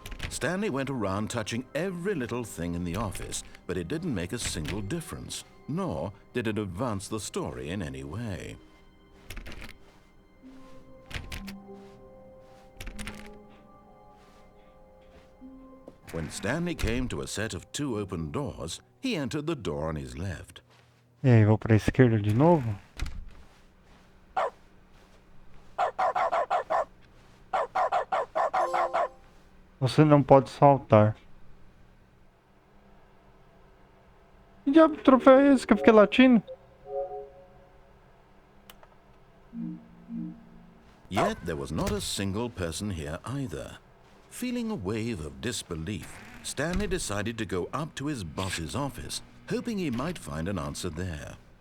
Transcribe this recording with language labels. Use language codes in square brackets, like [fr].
[en] Stanley went around touching every little thing in the office, but it didn't make a single difference, nor did it advance the story in any way. When Stanley came to a set of 2 open doors, he entered the door on his left. [pt] E aí, vou pra esquerda de novo? Você não pode saltar. Que diabo de troféu é esse que eu fiquei latindo? [en] Yet there was not a single person here either. Feeling a wave of disbelief, Stanley decided to go up to his boss's office, hoping he might find an answer there.